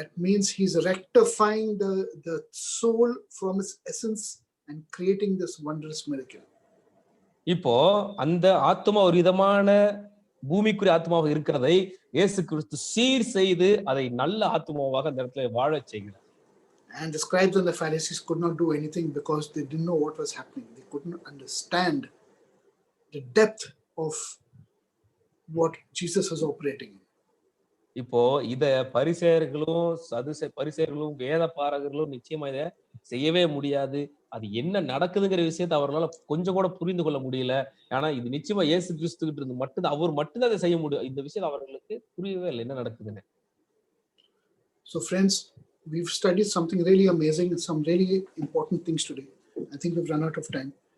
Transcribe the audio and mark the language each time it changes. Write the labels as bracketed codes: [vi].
[en] That means he's rectifying the soul from its essence and creating this wondrous miracle. [ta] இப்போ அந்த ஆத்மா ஒரு விதமான பூமிக்குரிய ஆத்மாவாக இருக்கிறதை இயேசு கிறிஸ்து சீர் செய்து அதை நல்ல ஆத்மாவாக அந்த இடத்துல வாழச் செய்கிறார். [en] And the scribes and the Pharisees could not do anything because they didn't know what was happening. They couldn't understand the depth of what Jesus was operating in. [ta] இப்போ இத பரிசேயர்களும் வேத பாரகர்களும் நிச்சயமா இத செய்யவே முடியாது. அது என்ன நடக்குதுங்கிற விஷயத்த அவர்களால கொஞ்சம் கூட புரிந்து கொள்ள முடியல. ஆனா இது நிச்சயமா இயேசு கிறிஸ்து கிட்ட இருந்து மட்டும் தான் அவர் மட்டும் தான் இத செய்ய முடியும். இந்த விஷயம் அவர்களுக்கு புரியவே இல்ல என்ன நடக்குதுன்னு. [en] So, friends, we've studied something really amazing and some really important things today. I think we've run out of time.